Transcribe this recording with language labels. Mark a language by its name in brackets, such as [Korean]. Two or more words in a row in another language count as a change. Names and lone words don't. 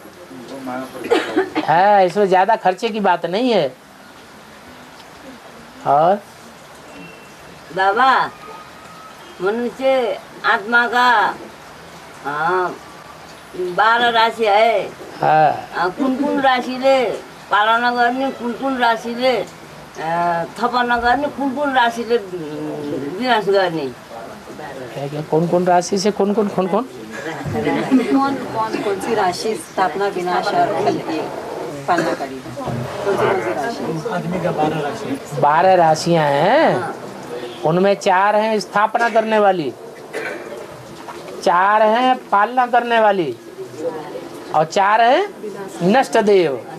[Hindi] है, इसमें ज्यादा खर्चे की बात नहीं है। और बाबा, मनुष्य आत्मा का 12 राशि है। हाँ [Nepali] कुन कुन राशिले पालना गर्ने, कुन कुन राशिले थपना गर्ने, कुन कुन राशिले विनाश गर्ने? [Hindi] क्या कौन कौन राशि से कौन कौन कौन सी राशि स्थापना विनाश और पालना करेगी? कौन सी राशि? 12 राशियां हैं, उनमें 4 हैं स्थापना करने वाली, 4 हैं पालना करने वाली और 4 हैं नष्ट देव।